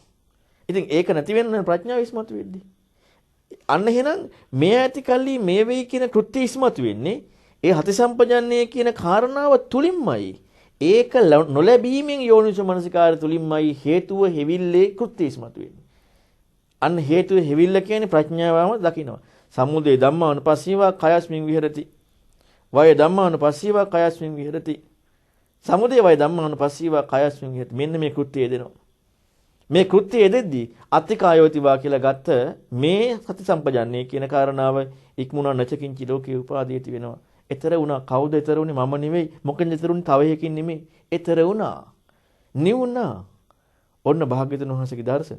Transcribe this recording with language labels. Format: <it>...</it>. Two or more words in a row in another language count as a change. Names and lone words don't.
<si>ඉතින් ඒක නැති වෙන ප්‍රඥාව ඉස්මතු වෙද්දී. අන්න එහෙනම් මේ ඇතිකල්ලි මේ වෙයි කියන කෘත්‍ය ඉස්මතු වෙන්නේ ඒ හති සම්පජන්ණය කියන කාරණාව තුලින්මයි. ඒක නොලැබීමෙන් යෝනිසෝමනසිකාරය තුලින්මයි හේතුව හෙවිල්ලේ කෘත්‍ය ඉස්මතු වෙන්නේ. අන්න හේතුව හෙවිල්ල කියන්නේ ප්‍රඥාවම දකිනවා.</si> <pi>සමුදය ධම්මානුපස්සීවා කයස්මින් විහෙරති. වය ධම්මානුපස්සීවා කයස්මින් විහෙරති. සමුදය වය ධම්මානුපස්සීවා කයස්මින් විහෙරති.</pi> <si>මෙන්න මේ කෘත්‍යය දෙනවා. මේ කෘත්‍යය දෙද්දී අත්තිකායෝතිවා කියලා ගත්ත මේ සති සම්පජන්ණය කියන කාරණාව ඉක්මුණා</si> <pi>නැචකින්චි ලෝකේ උපාදීති</pi> <si>වෙනවා. ඊතර වුණා. කවුද ඊතර උනේ? මම නෙවෙයි. මොකෙන්ද ඊතර උනේ? තව එකකින් නෙමෙයි. ඊතර වුණා. නිවුණා. ඔන්න භාග්‍යවතුන් වහන්සේගේ දර්ශනය.</si>